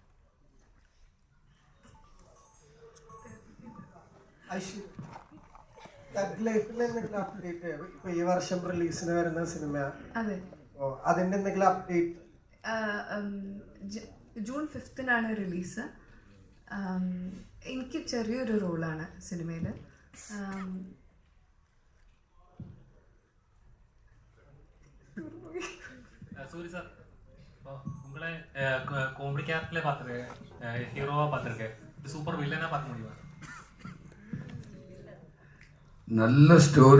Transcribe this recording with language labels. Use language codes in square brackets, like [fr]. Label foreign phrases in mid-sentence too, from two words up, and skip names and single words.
[en] lifeൽ update [ml] ഇപ്പൊ ഈ വർഷം റിലീസിന് വരുന്ന സിനിമ, അതെ, അതിന്റെ എന്തെങ്കിലും അപ്ഡേറ്റ്? ജൂൺ 5-നാണ് റിലീസ്. എനിക്ക് ചെറിയൊരു റോളാണ് സിനിമയിൽ. [ta] சூரி சார், உங்களை [en] comedy characterல [ta] பார்த்துருக்கேன், ஹீரோவாக பார்த்துருக்கேன். இது [en] super villainஆக [ta] பார்க்க முடியுமா? நல்ல ஸ்டோரி.